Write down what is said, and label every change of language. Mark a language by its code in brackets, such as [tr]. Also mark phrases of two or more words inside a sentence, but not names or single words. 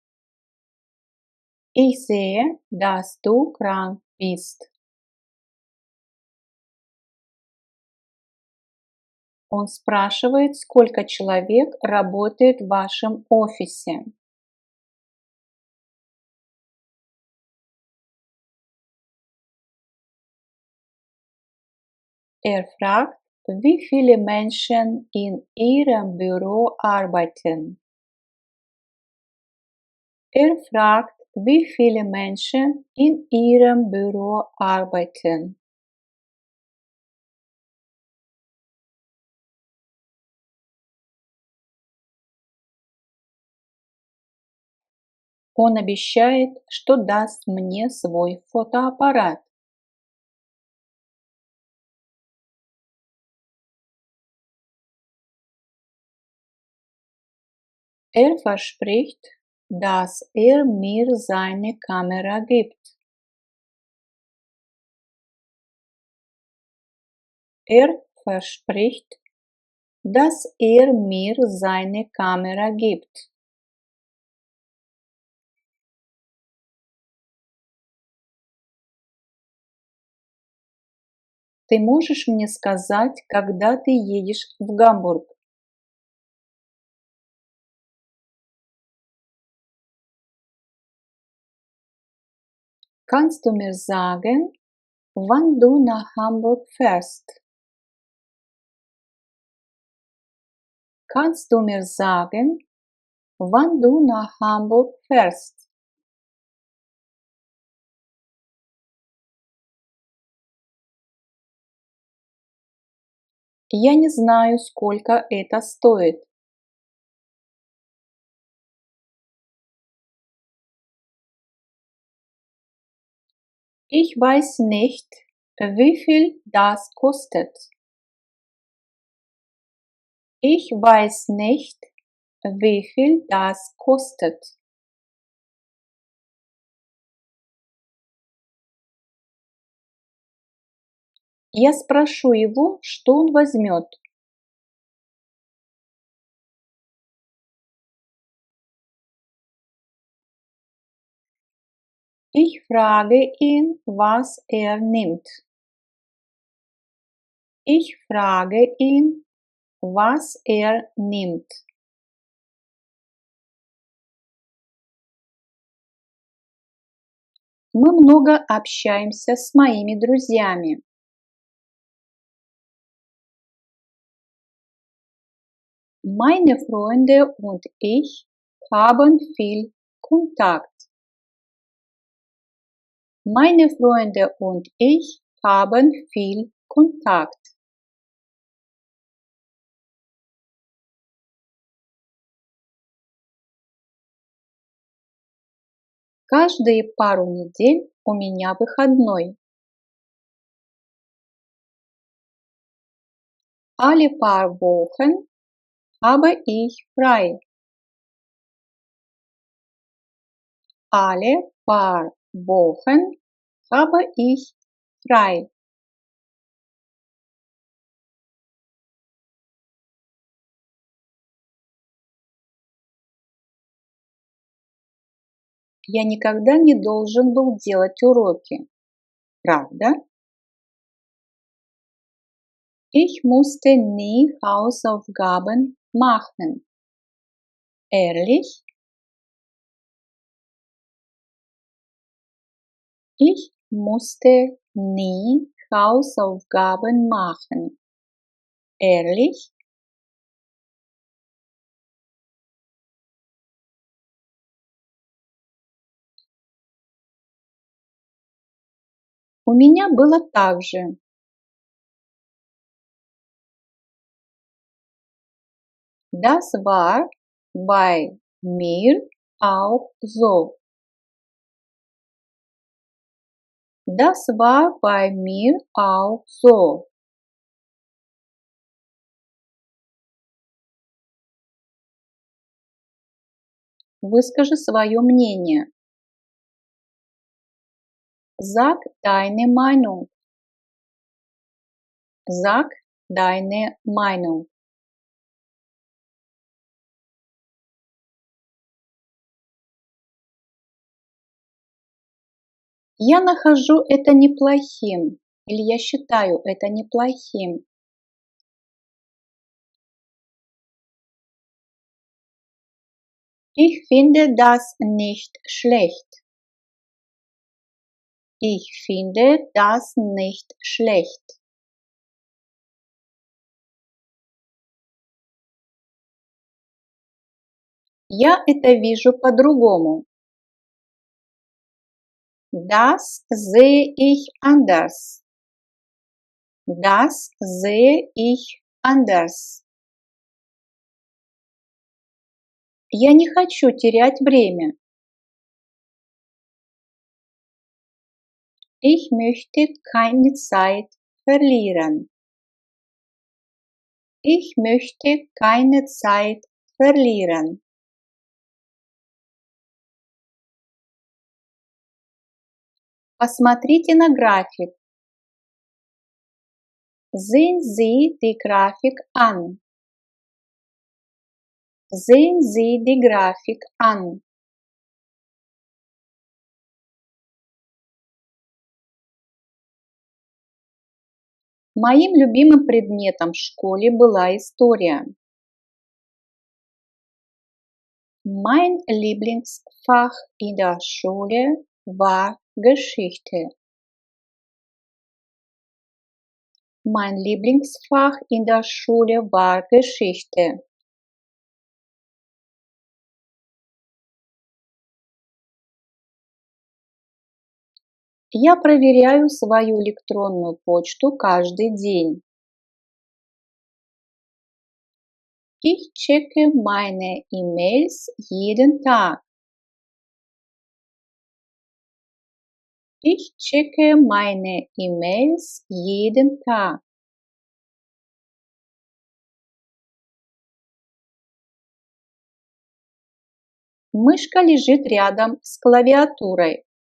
[de] Ich sehe, dass du krank bist. [ru] Он спрашивает, сколько человек работает в вашем офисе. [de] Fragt, wie viele Menschen in Ihrem Büro arbeiten. Fragt, wie viele Menschen in Ihrem Büro arbeiten. [ru] Он обещает, что даст мне свой фотоаппарат. [de] Verspricht, dass mir seine Kamera gibt. Verspricht, dass mir seine Kamera gibt. [ru] Ты можешь мне сказать, когда ты едешь в Гамбург? [de] Kannst du mir sagen, wann du nach Hamburg fährst? Kannst du mir sagen, wann du nach Hamburg fährst? [ru] Я не знаю, сколько это стоит. [de] Ich weiß nicht, Wie viel das kostet? Ich weiß nicht, wie viel das kostet. [ru] Я спрошу его, что он возьмет. [de] Ich frage ihn, was nimmt. Ich frage ihn, was nimmt. [ru] Мы много общаемся с моими друзьями. [de] Meine Freunde und ich haben viel Kontakt. Meine Freunde und ich haben viel Kontakt. [ru] Каждые пару недель у меня выходной. [de] Alle paar Wochen habe ich frei. Alle paar Wochen habe ich frei. [ru] Я никогда не должен был делать уроки. Правда? [de] Ich musste nie Hausaufgaben machen. Ehrlich? Ich musste nie Hausaufgaben machen. Ehrlich? [ru] У меня было так же. [de] Das war bei mir auch so. Das war bei mir auch so. [ru] Выскажи свое мнение. [de] Sag deine Meinung. Sag deine Meinung. [ru] Я нахожу это неплохим, или я считаю это неплохим. [de] Ich finde das nicht schlecht. Ich finde das nicht schlecht. [ru] Я это вижу по-другому. [de] Das sehe ich anders. Das sehe ich anders. [ru] Я не хочу терять время. [de] Ich möchte keine Zeit verlieren. Ich möchte keine Zeit verlieren. [ru] Посмотрите на график. [de] Sehen Sie die Grafik an. Sehen Sie die Grafik an. [ru] Моим любимым предметом в школе была история. [de] Mein Lieblingsfach in der Schule war Geschichte. Mein Lieblingsfach in der Schule war Geschichte. [ru] Я проверяю свою электронную почту каждый день. [de] Ich checke meine E-Mails jeden Tag. Ich checke meine E-Mails jeden Tag. [ru] Мышка лежит рядом с клавиатурой.